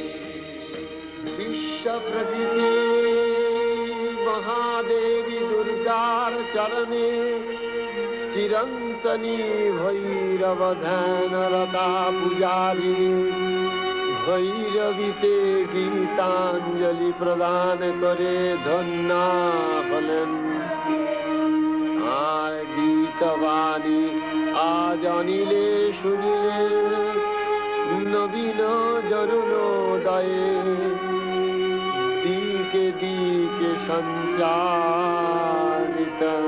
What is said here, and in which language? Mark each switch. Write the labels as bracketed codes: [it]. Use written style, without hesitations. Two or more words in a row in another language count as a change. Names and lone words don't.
[bn] বিশ্বপ্রকৃতি মহাদেবী দুর্গার চরণে চিরন্তনী ভৈরব ধ্যানরতা পূজারী ভৈরবীতে গীতাঞ্জলি প্রদান করে ধন্য হলেন আর গীতবাণী আজ অনিলে শুনিলে নবীন জরুণোদয়ে দিকে দিকে সঞ্চারিত